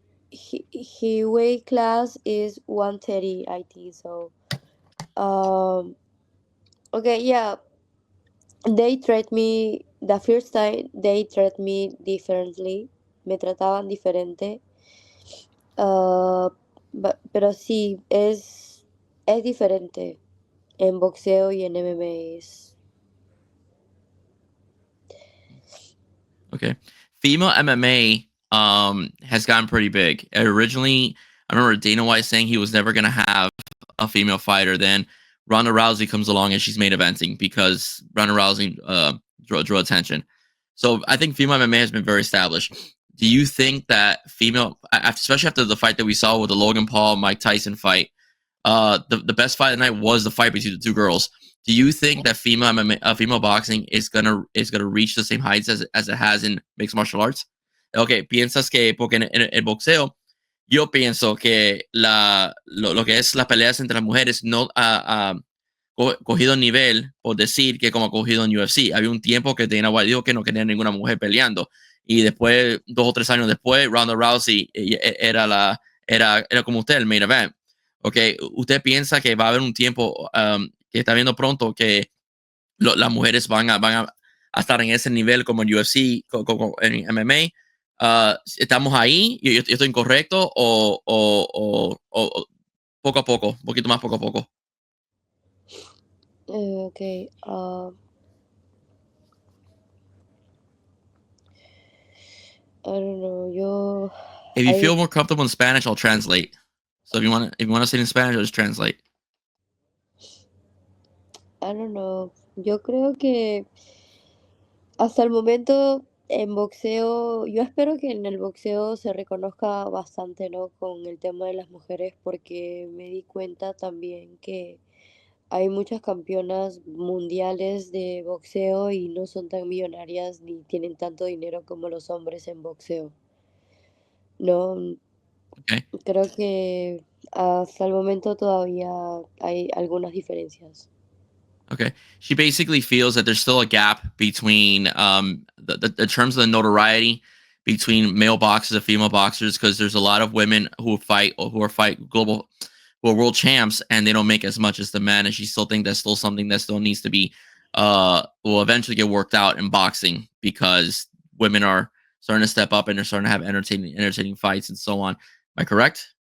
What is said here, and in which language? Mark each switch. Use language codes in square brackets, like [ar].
[en] He weight class is 130, I think so. Um. Okay. Yeah. They treat me the first time. They treat me differently. [es] Me trataban diferente. Ah, pero sí, es diferente en boxeo y en MMA. [en] okay. Female MMA has gotten pretty big. Originally, I remember Dana White saying he was never going to have a female fighter. Then Ronda Rousey comes along and she's main eventing because Ronda Rousey drew attention. So I think female MMA has been very established. Do you think that especially after the fight that we saw with the Logan Paul Mike Tyson fight, the best fight of the night was the fight between the two girls. Do you think that female boxing is gonna reach the same heights as it has in mixed martial arts? [es] Okay, piensas que porque en el boxeo yo pienso que lo que es las peleas entre las mujeres no ha cogido nivel, por decir que como ha cogido en UFC. Había un tiempo que Dana White dijo que no quería ninguna mujer peleando. Y después, 2 o 3 años después, Ronda Rousey era como usted, el main event. Ok, ¿usted piensa que va a haber un tiempo que está viendo pronto que las mujeres van a estar en ese nivel como en UFC, en MMA? ¿Estamos ahí? ¿Yo estoy incorrecto? ¿O poco a poco? Un poquito más poco a poco. [en] Okay. I don't know. If you I feel more comfortable in Spanish, I'll translate. So if you want to say it in Spanish, I'll just translate. I don't know. [es] Yo creo que hasta el momento en boxeo, yo espero que en el boxeo se reconozca bastante, ¿no? Con el tema de las mujeres, porque me di cuenta también que hay muchas campeonas mundiales de boxeo y no son tan millonarias ni tienen tanto dinero como los hombres en boxeo. No, [en] Okay. [es] creo que hasta el momento todavía hay algunas diferencias. [en] Okay. She basically feels that there's still a gap between the terms of the notoriety between male boxers and female boxers because there's a lot of women who fight or who are fight global who are world champs and they don't make as much as the men. And she still think that's still something that still needs to be will eventually get worked out in boxing because women are starting to step up and they're starting to have entertaining fights and so on. Am I correct?